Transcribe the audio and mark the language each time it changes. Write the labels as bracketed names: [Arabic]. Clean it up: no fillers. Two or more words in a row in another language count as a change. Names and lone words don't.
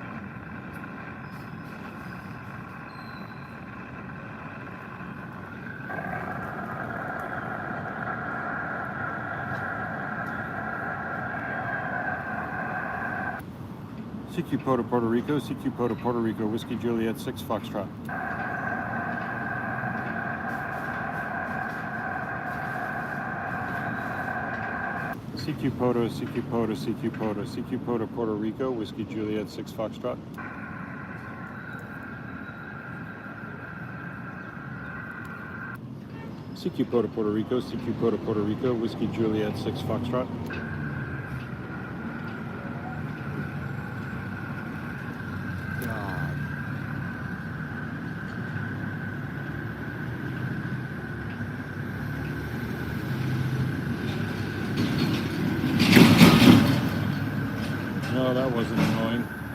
[English] CQ POTA, Puerto Rico, CQ POTA, Puerto Rico, Whiskey Juliet 6 Foxtrot. CQ POTA, CQ POTA, CQ POTA, CQ POTA, Puerto Rico, Whiskey Juliet 6 Foxtrot. CQ POTA, Puerto Rico, CQ POTA, Puerto Rico, Whiskey Juliet 6 Foxtrot. No, that wasn't annoying.